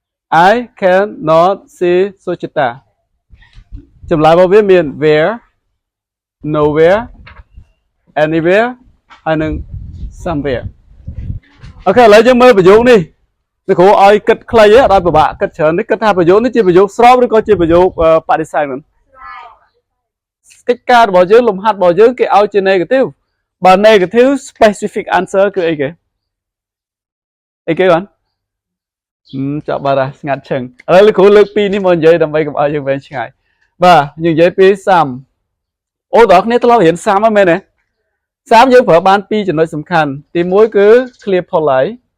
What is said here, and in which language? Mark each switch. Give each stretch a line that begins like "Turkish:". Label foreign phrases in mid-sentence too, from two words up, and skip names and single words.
English: I cannot see Suchita
Khmer: ចម្លើយរបស់វាមាន
English: where nowhere anywhere
Khmer: ហើយនឹង somewhere អូខេឥឡូវយើងមើលប្រយោគនេះលោកគ្រូឲ្យគិតខ្លីអត់ឲ្យពិបាកគិតច្រើននេះគិតថាប្រយោគនេះជាប្រយោគស្របឬក៏ជាប្រយោគបដិសេធហ្នឹងកិច្ចការរបស់យើងលំហាត់របស់យើងគេឲ្យជា negative បើ
English: negative specific answer
Khmer: គឺអីគេ បានចាប់បាត់ស្ងាត់ឈឹងឥឡូវលោកគ្រូលើកពីនេះមកនិយាយដើម្បីកុំឲ្យយើងវែងឆ្ងាយបាទយើងនិយាយពីសាំអូតើអ្នកធ្លាប់រៀនសាំហ្នឹងមែនទេសាំយើងប្រើបានពីរចំណុចសំខាន់ទី1គឺ
English: clear polite